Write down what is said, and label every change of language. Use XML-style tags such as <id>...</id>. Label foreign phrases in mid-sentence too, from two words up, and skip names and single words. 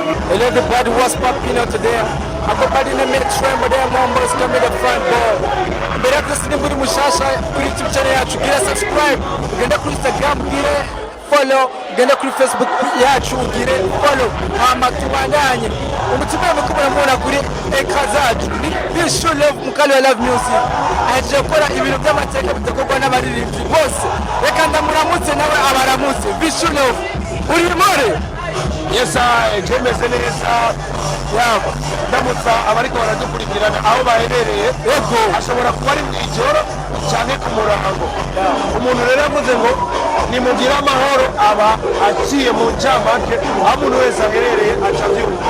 <en>And everybody was popping out today. Everybody in the mid-train with their numbers coming the front door.</en> <rn>Mbere ya byose nimba uri mushasha kuri YouTube channel yacu gira subscribe, ugenda kuri Instagram ugire follow, ugenda kuri Facebook yacu ugire follow. Hama tubandanye umutima mukubona mubona kuri ekra zacu ni Vichou Love mukali wa Love Music aje gukora ibintu by'amateka bitakorwa n'abaririmbyi bose. Reka ndamuramutse nawe abaramutse. Vichou Love uri more? Yes, jemeze neza yabo ndamutsa abariko baradukurikirana aho baherereye. Yego ashobora kuba ari mwijoro cyane ku murango. Umuntu rero avuze ngo nimugira amahoro aba aciye mu ncamake aho umuntu wese aherereye acavyumva.</rn>